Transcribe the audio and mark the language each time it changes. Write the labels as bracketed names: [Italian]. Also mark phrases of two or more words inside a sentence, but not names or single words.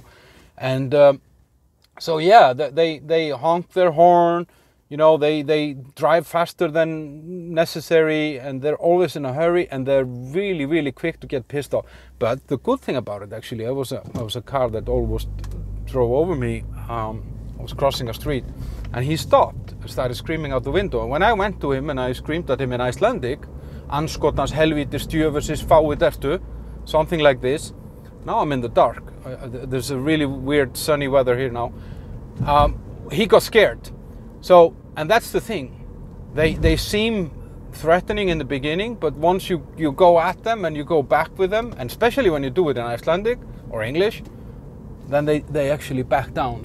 [English] And so yeah, they honk their horn, you know, they drive faster than necessary, and they're always in a hurry, and they're really, really quick to get pissed off. But the good thing about it, actually, I was a car that almost drove over me. I was crossing a street, and he stopped and started screaming out the window. And when I went to him and I screamed at him in Icelandic, [Icelandic] "Anskotans helvítis djöfusins fáið ertu," [English] something like this. Now I'm in the dark. There's a really weird sunny weather here now. He got scared. So, and that's the thing. They seem threatening in the beginning, but once you go at them and you go back with them, and especially when you do it in Icelandic or English, then they actually back down.